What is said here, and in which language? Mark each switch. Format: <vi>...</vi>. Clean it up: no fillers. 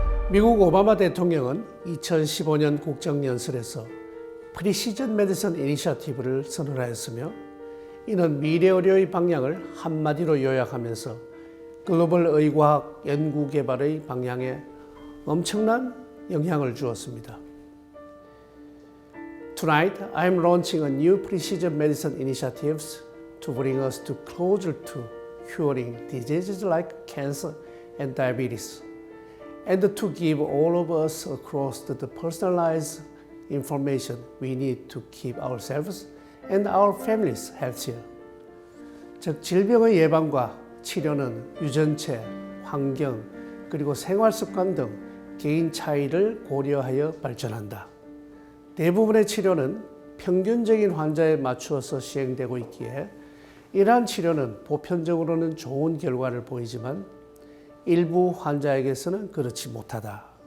<ko>미국 오바마 대통령은 2015년 국정연설에서 프리시전 메디슨 이니셔티브를 선언하였으며 이는 미래 의료의 방향을 한마디로 요약하면서 글로벌 의과학 연구 개발의 방향에 엄청난 영향을 주었습니다.</ko> <en>Tonight, I am launching a new precision medicine initiatives to bring us closer to curing diseases like cancer and diabetes, and to give all of us across the personalized information we need to keep ourselves and our families healthier.</en> <ko>즉, 질병의 예방과 치료는 유전체, 환경, 그리고 생활습관 등 개인 차이를 고려하여 발전한다. 대부분의 치료는 평균적인 환자에 맞추어서 시행되고 있기에 이러한 치료는 보편적으로는 좋은 결과를 보이지만 일부 환자에게서는 그렇지 못하다.</ko>